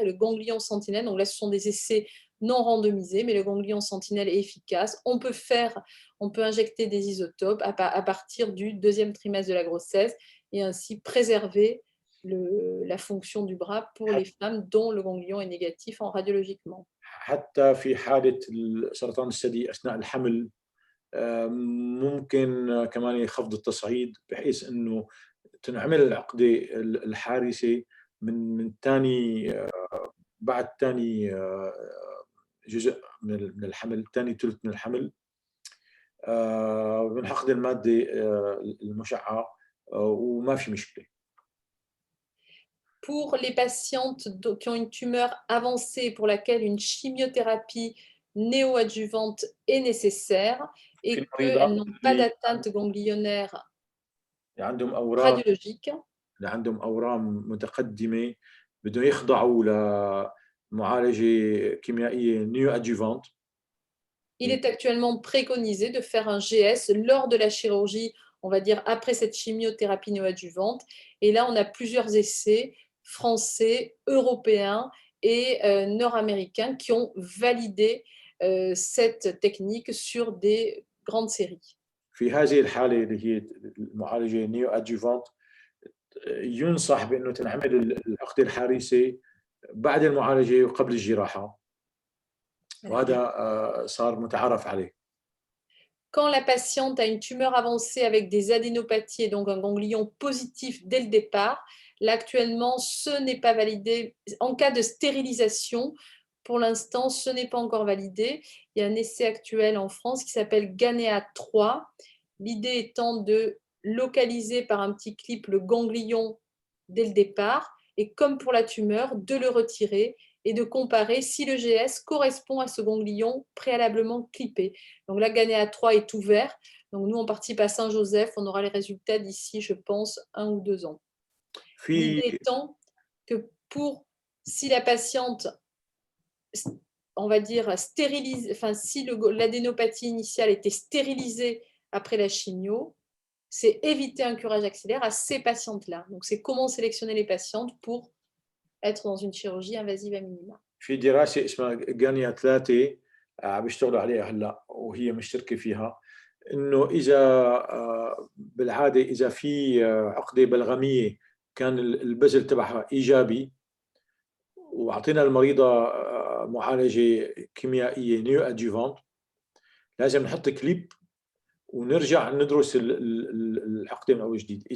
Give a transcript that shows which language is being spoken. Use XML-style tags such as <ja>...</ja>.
<fr>Et le ganglion sentinelle, donc là, ce sont des essais non randomisés, mais le ganglion sentinelle est efficace. On peut injecter des isotopes à partir du 2e trimestre de la grossesse et ainsi préserver la fonction du bras pour les femmes dont le ganglion est négatif radiologiquement.</fr> <ar>حتى في حالة سرطان الثدي أثناء الحمل ممكن كمان خفض التصعيد بحيث انه تنعمل العقده الحارسه من ثاني بعد ثاني جزء من الحمل، ثاني ثلث من الحمل من حقن الماده المشعه وما في مشكله.</ar> <fr>Pour les patientes qui ont une tumeur avancée pour laquelle une chimiothérapie néoadjuvante est nécessaire et qu'elles n'ont pas d'atteinte ganglionnaire radiologique.</fr> <ar>اللي عندهم أورام متقدمة بدهم يخضعوا لمعالجة كيميائية néoadjuvante.</ar> <fr>Il est actuellement préconisé de faire un GS lors de la chirurgie, on va dire après cette chimiothérapie néoadjuvante. Et là, on a plusieurs essais français, européens et nord-américains qui ont validé cette technique sur des grandes séries.</fr> <ar>في هذه الحالة اللي هي المعالجة néoadjuvante ينصح بأنه تنعمل العقدة الحارسة بعد المعالجة وقبل الجراحة. وهذا صار متعارف عليه.</ar> <fr>Quand la patiente a une tumeur avancée avec des adénopathies et donc un ganglion positif dès le départ, là actuellement ce n'est pas validé. En cas de stérilisation, pour l'instant ce n'est pas encore validé. Il y a un essai actuel en France qui s'appelle GANEA 3. L'idée étant de localiser par un petit clip le ganglion dès le départ et comme pour la tumeur, de le retirer et de comparer si le GS correspond à ce ganglion préalablement clippé. Donc la GANEA 3 est ouvert. Donc nous, on participe à Saint-Joseph. On aura les résultats d'ici, je pense, 1 ou 2 ans. L'idée étant que si la patiente, on va dire, stérilise, enfin, si l'adénopathie initiale était stérilisée après la chimio, c'est éviter un curage axillaire à ces patientes-là. Donc c'est comment sélectionner les patientes pour être dans une chirurgie invasive à minima.</fr> <ar>في دراسة اسمها غانيا 3 عم بيشتغلوا عليها هلا وهي مشتركة فيها انه اذا بالعادة اذا في عقدة بلغمية كان البذل تبعها ايجابي واعطينا المريضة معالجة كيميائية نيو ادجوفانت لازم نحط كليب ونرجع ندرس العقدة من أول جديد.</ar>